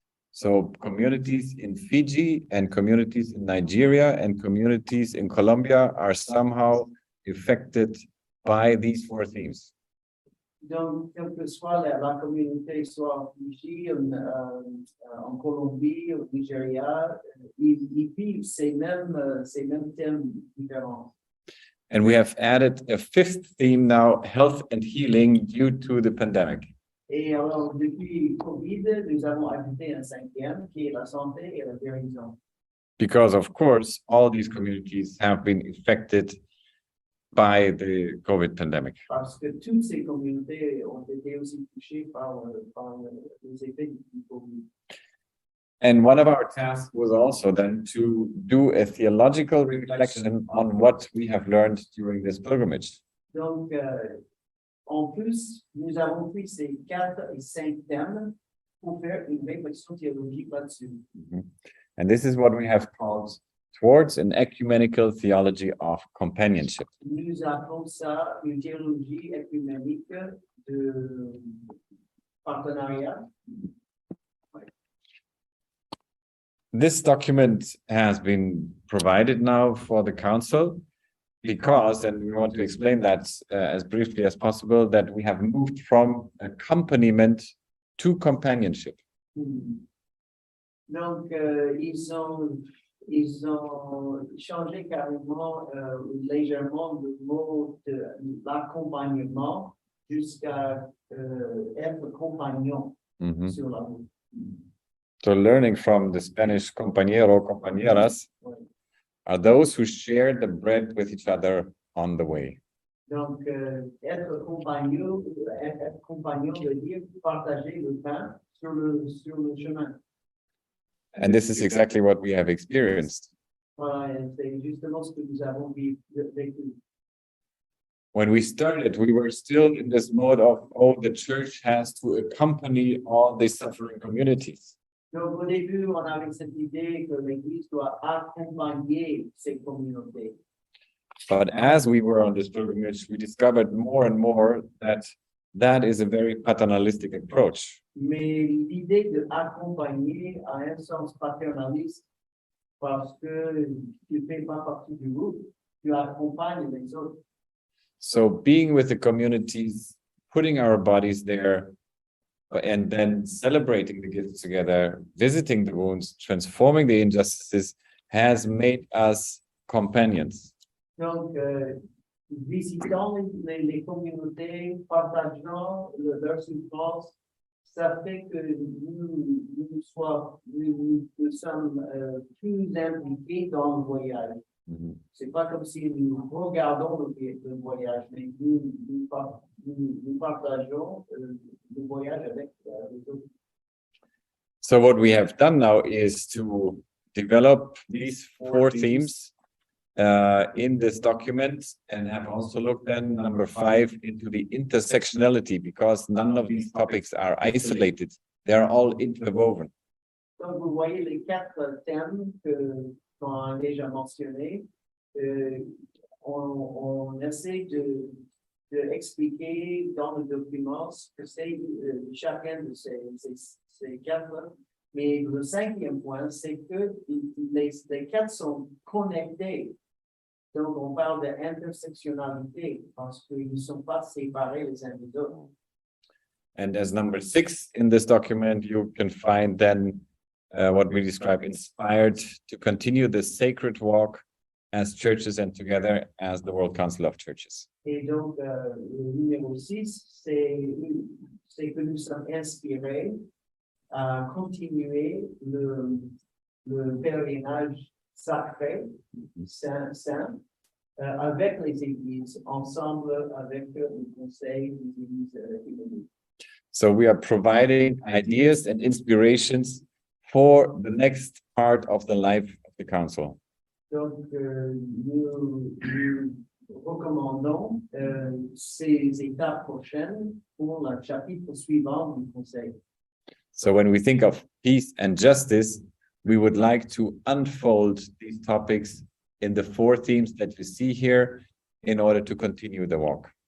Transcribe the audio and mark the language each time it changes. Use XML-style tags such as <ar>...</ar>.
<en>So communities in Fiji and communities in Nigeria and communities in Colombia are somehow affected by these 4 themes.</en> <fr>Donc, quelle que soit la communauté, soit en Fiji, en Colombie, au Nigeria, ils vivent ces mêmes thèmes différents.</fr> <en>And we have added a 5th theme now, health and healing due to the pandemic.</en> <fr>Et alors, depuis Covid, nous avons ajouté un 5e qui est la santé et la guérison.</fr> <en>Because of course, all these communities have been affected by the COVID pandemic.</en> <fr>Parce que toutes ces communautés ont été aussi touchées par les effets du Covid.</fr> <en>And one of our tasks was also then to do a theological reflection on what we have learned during this pilgrimage.</en> <fr>Donc, en plus, nous avons pris ces 4 et 5 thèmes pour faire une réflexion théologique là-dessus.</fr> <en>And this is what we have called towards an ecumenical theology of companionship.</en> <fr>Nous appelons ça une théologie œcuménique de partenariat.</fr> <en>This document has been provided now for the council because, and we want to explain that as briefly as possible, that we have moved from accompaniment to companionship.</en> <fr>Donc, ils ont changé carrément, légèrement le mot de l'accompagnement jusqu'à être compagnon sur la route.</fr> <en>So learning from the Spanish compañero, compañeras are those who share the bread with each other on the way.</en> <fr>Donc, être compagnon veut dire partager le pain sur le chemin.</fr> <en>And this is exactly what we have experienced.</en> <fr>Voilà, c'est justement ce que nous avons vécu.</fr> <en>When we started, we were still in this mode of, oh, the church has to accompany all the suffering communities.</en> <fr>Donc, au début, on avait cette idée que l'Église doit accompagner ces communautés.</fr> <en>But as we were on this pilgrimage, we discovered more and more that that is a very paternalistic approach.</en> <fr>Mais l'idée de accompagner a un sens paternaliste parce que tu ne fais pas partie du groupe, tu accompagnes les autres.</fr> <en>So being with the communities, putting our bodies there, and then celebrating the gifts together, visiting the wounds, transforming the injustices, has made us companions.</en> <fr>Donc, visitant les communautés, partageant leur souffrance, ça fait que nous sommes plus impliqués dans le voyage. C'est pas comme si nous regardons le voyage, mais nous partageons le voyage avec les autres.</fr> <en>So what we have done now is to develop these 4 themes in this document, and have also looked then, number 5, into the intersectionality, because none of these topics are isolated. They're all interwoven.</en> <fr>Donc, vous voyez les 4 thèmes qu'on a déjà mentionnés. On essaie de expliquer dans le document ce que c'est chacun de ces 4. Mais le 5e point, c'est que les 4 sont connectés. Donc, on parle d'intersectionnalité parce qu'ils ne sont pas séparés les uns des autres.</fr> <en>And as number 6 in this document, you can find then what we describe inspired to continue the sacred walk as churches and together as the World Council of Churches.</en> <fr>Et donc, le numéro 6, c'est que nous sommes inspirés à continuer le pèlerinage sacré, saint, avec les églises, ensemble avec le conseil des églises économiques.</fr> <en>So we are providing ideas and inspirations for the next part of the life of the council.</en> <fr>Donc, nous recommandons ces étapes prochaines pour le chapitre suivant du Conseil.</fr> <en>So when we think of peace and justice, we would like to unfold these topics in the 4 themes that you see here in order to continue the walk.</en>